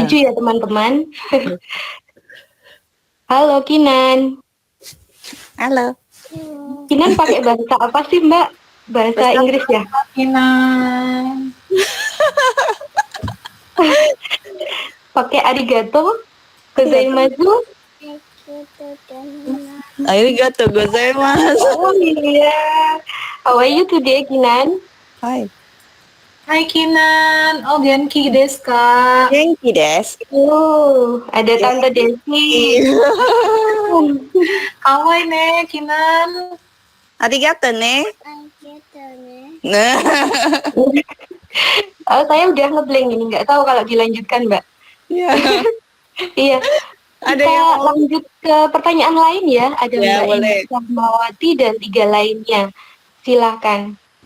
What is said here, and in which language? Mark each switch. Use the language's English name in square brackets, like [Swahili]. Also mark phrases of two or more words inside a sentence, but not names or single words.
[Indonesian] Setuju ya teman-teman? Halo Kinan. Halo. Kinan pakai bahasa apa sih Mbak? Bahasa Inggris ya? Kinan. [Japanese] Pakai ありがとう、ございます. ありがとうございます. [Indonesian] Oh iya. [English] How are you today, Kinan? [Indonesian] Hai. Hai Kinan. [Japanese] Oh, 元気ですか? 元気です. [Indonesian] Oh, ada Tante Desi. [Japanese] かわいいね, Kinan. ありがとうね. [Indonesian] Oh, saya udah ngeblank ini, nggak tahu kalau dilanjutkan, Mbak. Iya. Iya. Ada Kita yang lanjut ke pertanyaan lain ya. Ada Ya, Mbak boleh. Indi Rahmawati dan 3 lainnya. Silakan.